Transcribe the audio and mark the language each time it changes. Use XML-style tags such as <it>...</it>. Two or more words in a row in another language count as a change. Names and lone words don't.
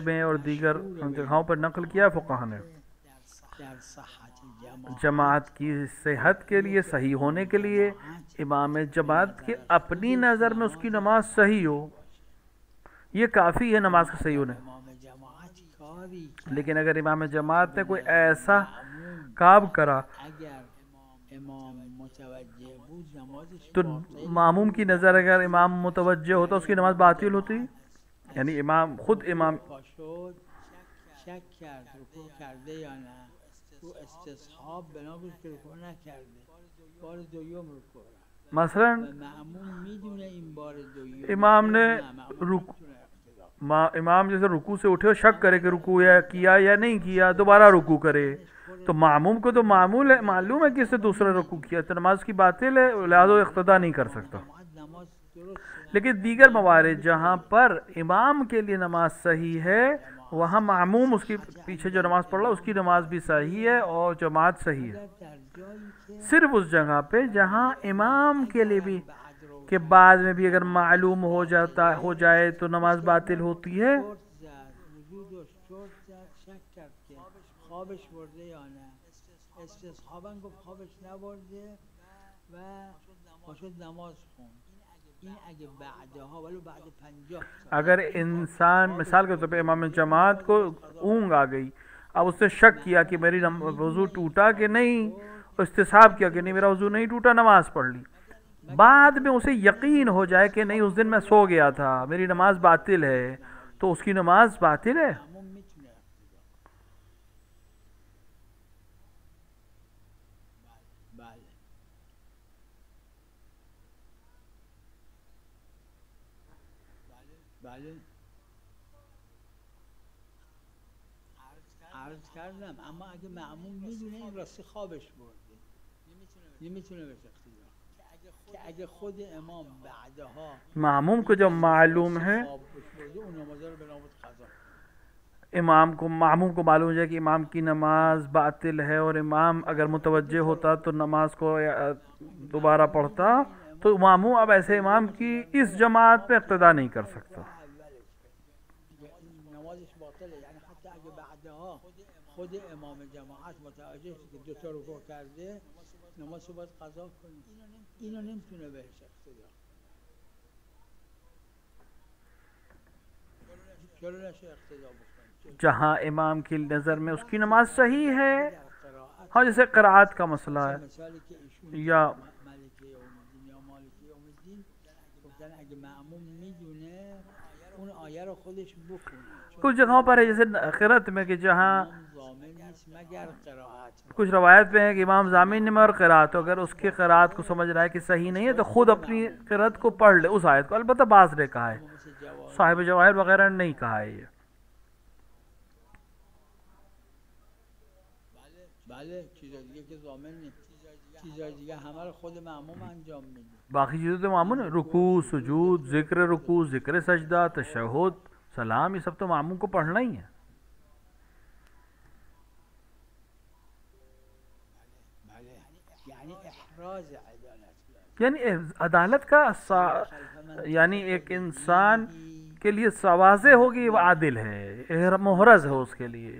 <ur>میں اور دیگر جگہوں پر نقل کیا فقہا نے. جماعت کی صحت کے لیے، صحیح ہونے کے لیے امام جماعت کے اپنی نظر میں اس کی نماز صحیح ہو، یہ کافی ہے نماز کا صحیح ہونے. لیکن اگر امام جماعت نے کوئی ایسا کام کرا تو معموم کی نظر اگر امام متوجہ ہوتا اس کی نماز باطل ہوتی. یعنی امام خود امام</ur> <fa>شک کرد رکوع کرده یا نه، تو استصحاب بنا بود که رکوع نکرده، بار دوم رکوع رفت. مثلا معموم میدونه این بار دوم</fa> <ur>امام نے امام جیسے رکوع سے اٹھے اور شک کرے کہ رکوع کیا یا نہیں کیا، دوبارہ رکوع کرے تو معموم کو تو معلوم ہے کہ اس نے دوسرا رکوع کیا تو نماز کی باطل ہے، لہذا اقتدا نہیں کر سکتا. لیکن دیگر موارد جہاں پر امام کے لیے نماز صحیح ہے وہاں معموم اس کے پیچھے جو نماز پڑھ رہا اس کی نماز بھی صحیح ہے اور جماعت صحیح ہے. صرف اس جگہ پہ جہاں امام کے لیے بھی کہ بعد میں بھی اگر معلوم ہو جائے تو نماز باطل ہوتی ہے.</ur> <fa>خوابش برده یا نه، استصحاباً گفت خوابش نبرده و پاشد نماز خوند. این اگه بعدها ولو بعد 50</fa> <ur>اگر انسان مثال کے طور پہ امام جماعت کو اونگ آ گئی، اب اس نے شک کیا کہ میری وضو ٹوٹا کہ نہیں، استصحاب کیا کہ نہیں میرا وضو نہیں ٹوٹا، نماز پڑھ لی، بعد میں اسے یقین ہو جائے کہ نہیں اس دن میں سو گیا تھا میری نماز باطل ہے، تو اس کی نماز باطل ہے.</ur> <fa>بله عرض کردم اما اگه معموم میدونه این راستی خوابش برده نمیتونه بهش اقتدا که اگه خود امام بعدها</fa> <ur>معموم کو جب معلوم ہے معموم کو معلوم ہے کہ امام کی نماز باطل ہے اور امام اگر متوجہ ہوتا تو نماز کو دوبارہ پڑھتا تو معموم اب ایسے امام کی اس جماعت پہ اقتدا نہیں کر سکتا.</ur> <fa>نمازش باطله، یعنی حتی اگه بعدها خود امام جماعت متوجه که دو تا رکوع کرده نمازشو باید قضا کنه، اینو نمیتونه بهش اقتدا چرا نشه اقتدا بکنه</fa> <ur>جہاں امام کی نظر میں اس کی نماز صحیح ہے. ہاں جیسے قرآت کا مسئلہ ہے یا</ur> <fa>اگه معموم میدونه اون آیه رو خودش بخونه.</fa> <ur>کچھ جگہوں پر ہے جیسے قرأت میں کہ جہاں مگر قرائت کچھ روایت میں ہے کہ امام ضامن نہیں مگر قرأت، اگر اس کی قرأت کو سمجھ رہا ہے کہ صحیح نہیں ہے تو خود اپنی قرأت کو پڑھ لے اس آیت کو. البتہ بعض نے کہا ہے، صاحب جواہر وغیرہ نے نہیں کہا ہے یہ.</ur> <fa>بله چیزا دیگه که ضامن نیست، چیزا دیگه همه رو خود معموم انجام میده.</fa> <ur>باقی چیزیں تو معمول ہیں، رکوع، سجود، ذکر رکوع، ذکر سجدہ، تشہد، سلام، یہ سب تو معموم کو پڑھنا ہی ہے. یعنی احراز عدالت، یعنی عدالت کا یعنی ایک انسان کے لیے واضح ہوگی وہ عادل ہے، محرز ہے اس کے لیے.</ur>